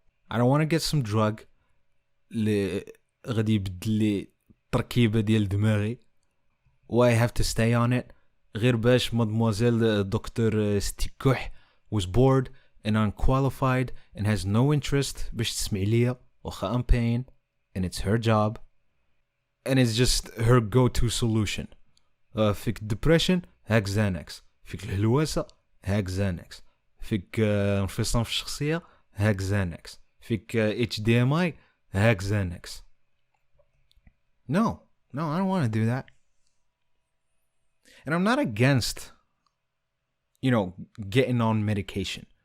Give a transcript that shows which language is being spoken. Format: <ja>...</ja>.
<en>I don't want to get some drug</en> <ar>اللي غادي يبدل لي التركيبة ديال دماغي و</ar> <en>I have to stay on it</en> <ar>غير باش</ar> <en>mademoiselle دكتور ستيكوح was bored and unqualified and has no interest</en> <ar>باش تسمع ليا واخا</ar> <en>I'm paying and it's her job and it's just her go-to solution.</en> <ar>فيك depression هاك Xanax. فيك الهلوسة هاك Xanax. فيك انفصام في الشخصية هاك Xanax. فيك HDMI هاك Xanax.</ar> <en>No, I don't want to do that. And I'm not against, getting on medication.</en>